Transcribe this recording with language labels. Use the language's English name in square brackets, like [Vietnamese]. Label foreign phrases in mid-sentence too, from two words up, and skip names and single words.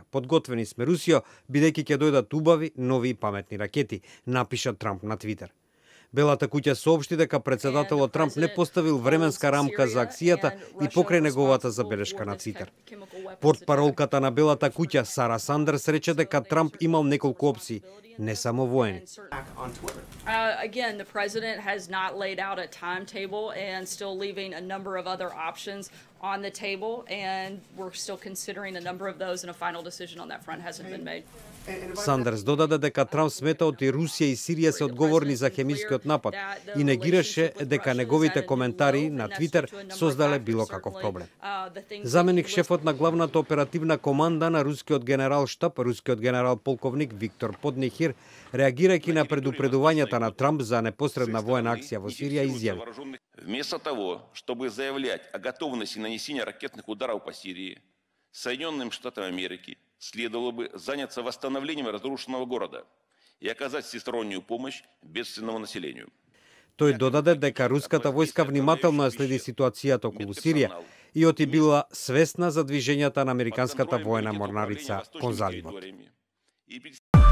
[Macedonian] Подготвени сме, Русио, бидејќи ќе дојдат убави, нови и паметни ракети, напиша Трамп на Твитер. Белата куќа соопшти дека председателот Трамп не поставил временска рамка за акцијата и покрај неговата забелешка на Твитер. Портпаролката на Белата куќа Сара Сандерс рече дека Трамп имал неколку опции, не само воени. [English] Again, the president has not laid out a timetable and still leaving a number of other options on the table, and we're still considering a number of those, and a final decision on that front hasn't been made. [Macedonian] Сандерс додаде дека Трамп смета од и Русија и Сирија се одговорни за хемискиот напад и негираше дека неговите коментари на Твитер создале било каков проблем. Заменик шефот на главната оперативна команда на рускиот генерал штаб, рускиот генерал полковник Виктор Поднехир, реагирајќи на предупредувањата на Трамп за непосредна воена акција во Сирија, изјави: [Russian] Вместо того, чтобы заявлять о готовности нанесения ракетных ударов по Сирии, Соединенным Штатам Америки следовало бы заняться восстановлением разрушенного города и оказать всестороннюю помощь бедственному населению. [Macedonian] Тој додаде дека руската војска внимателно ја следи ситуацијата околу Сирија и оти била свесна за движењата на американската воена морнарица кон заливот.